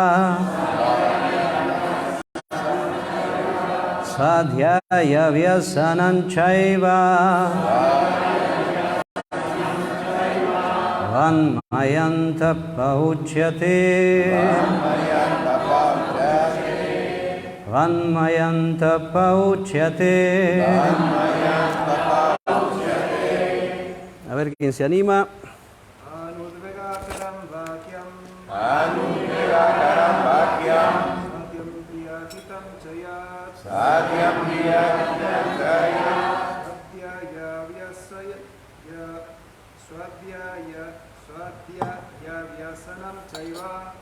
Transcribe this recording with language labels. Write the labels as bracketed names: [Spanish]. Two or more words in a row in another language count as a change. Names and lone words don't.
[Sanskrit] Swadhyaya vyasanam chaiva. Vanmayam tapa uchyate. Vanmayam tapa uchyate. [Spanish] A ver quién se anima. [Sanskrit] Anudvega karam vakyam. Anudvega karam vakyam. Satyam priya hitam chaya. Swadhyaya vyasanam chaiva.